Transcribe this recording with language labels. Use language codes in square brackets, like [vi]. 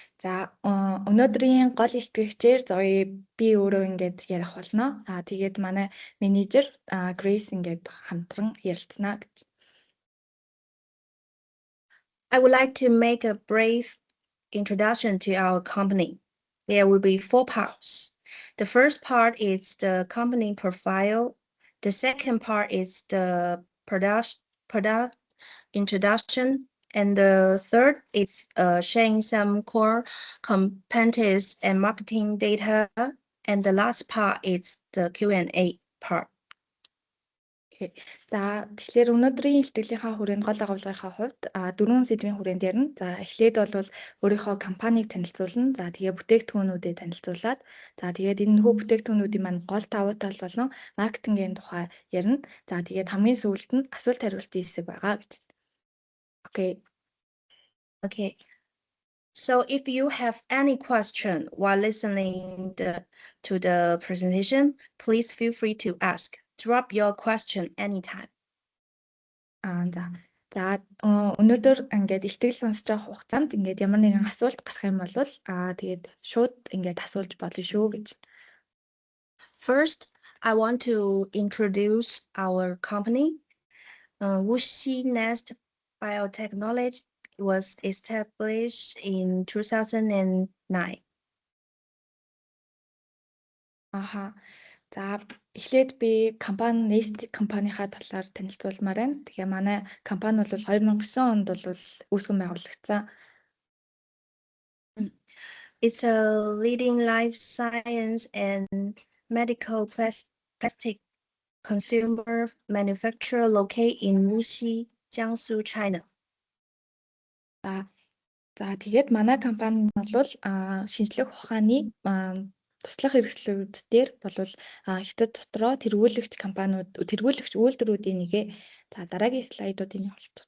[mn] За өнөөдрийн гол илтгэгчээр Zoe би өөрөө ингээд ярих болно. Тэгээд манай менежер Grace ингээд хамтран ярилцана гэж. [en] I would like to make a brief introduction to our company. There will be 4 parts. The first part is the company profile. The second part is the product introduction. And the third is sharing some core competencies and marketing data. And the last part is the Q&A part. [mn] За тэгэхээр өнөөдрийн илтгэлийн хүрээнд гол агуулгынхаа хувьд 4 сэдвийн хүрээнд ярина. За эхлээд бол өөрийнхөө компанийг танилцуулна. За тэгээ бүтээгдэхүүнүүдэд танилцуулаад за тэгээд энэ нөхөө бүтээгдэхүүнүүдийн маань гол давуу тал болон маркетингийн тухай ярина. За тэгээд хамгийн сүүлд нь асуулт хариултын хэсэг байгаа гэж. [en] Okay. So if you have any question while listening to the presentation, please feel free to ask. Drop your question anytime. [mn] За өнөөдөр ингээд илтгэл сонсож байгаа хугацаанд ингээд ямар нэгэн асуулт гарах юм бол тэгээд шууд ингээд асуулж болно шүү гэж. [en] First, I want to introduce our company. WuXi Nest Biotechnology was established in 2009. [mn] За эхлээд би компани Nest компанийнхаа талаар танилцуулмаар байна. Тэгээ манай компани бол 2009 онд бол үүсгэн байгуулагдсан. [en] It's a leading life science and medical plastic consumer manufacturer located in Wuxi, Jiangsu, China. [mn] За тэгээд манай компани бол шинжлэх ухааны туслах хэрэгслүүд дээр болвол хятад дотроо тэргүүлэгч үйлдвэрүүдийн нэгэ. За дараагийн слайдуудын явуулчих.